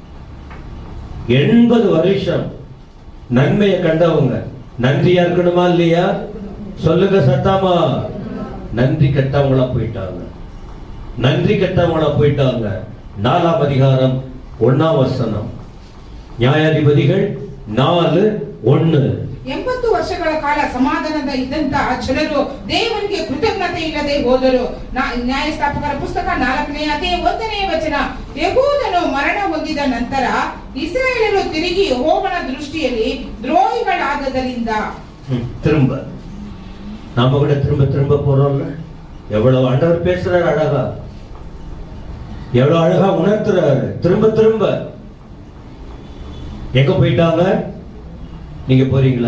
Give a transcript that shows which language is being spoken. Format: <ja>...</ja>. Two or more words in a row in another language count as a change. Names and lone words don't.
<ta>80 வருஷம் நன்மையை கண்டவங்க நன்றியா இருக்கணுமா இல்லையா? சொல்லுங்க சத்தாமா. நன்றி கெட்டவங்களா போயிட்டாங்க. நன்றி கெட்டவங்களா போயிட்டாங்க. 4ஆம் அதிகாரம் 1ஆம் வசனம், நியாயாதிபதிகள் 4:1.</ta> <kn>80 ವರ್ಷಗಳ ಕಾಲ ಸಮಾಧಾನದ ಇದ್ದಂತ ಜನರು ದೇವರಿಗೆ ಕೃತಜ್ಞತೆ ಇಲ್ಲದೆ ಹೋದರು. ನ್ಯಾಯಸ್ಥಾಪಕರ ಪುಸ್ತಕ 4ನೇ ಅಧ್ಯಾಯ 1ನೇ ವಚನ. ಯೆಹೂದನು ಮರಣ ಹೊಂದಿದ ನಂತರ ಇಸ್ರಾಯೇಲರು ತಿರುಗಿ ಯೆಹೋವನ ದೃಷ್ಟಿಯಲ್ಲಿ துரோகிகளாததರಿಂದ</kn> <ta>திரும்ப நாம கூட திரும்ப திரும்ப போறோம்ல. எவ்வளவு ஆண்டவர் பேசுறாரு அழகா, எவ்வளவு அழகா உணர்த்துறாரு. திரும்ப திரும்ப எங்க போயிட்டாங்க, நீங்க போறீங்களா?</ta>